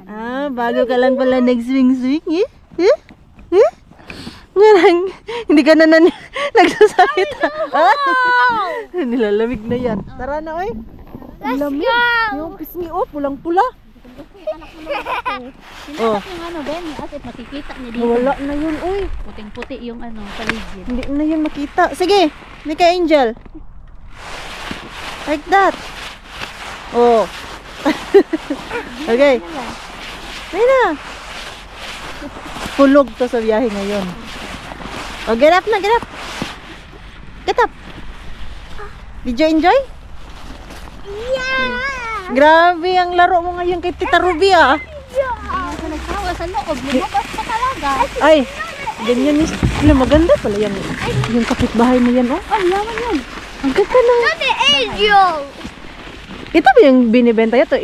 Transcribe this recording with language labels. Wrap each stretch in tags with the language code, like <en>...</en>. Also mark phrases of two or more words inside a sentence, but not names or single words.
<tl>Ah, bago ka lang pala nag-swing-swing, eh? Ngarang, hindi ka na nagsasalita. Nilalamig na yan. Tara na, oy.</tl> <en>Let's</en> <tl>Lamig.</tl> <en>go!</en> <tl>Yung pisngi, oh, pulang-pula. Anak mo naman ito. Oh. Yung ano, Benny, as if makikita niya dito. Wala na yun, oy. Puting-puti yung ano, paligid. Hindi na yun makita. Sige, Mika Angel.</tl> <en>Like that.</en> <tl>Oh. Okay. Ayun na. Pulog to sa biyahe ngayon.</tl> <en>Oh, get up na, get up. Get up. Did you enjoy? Yeah!</en> <tl>Grabe ang laro mo ngayon kay Tita Ruby ah. Hindi ka nagsawa sa loob. Lumabas pa talaga. Ay, ganyan is. Maganda pala yan. Yung kapitbahay mo yan oh. Oh, yaman yun. Ang ganda na. Ate Angel! Ito ba yung binibenta ito?</tl>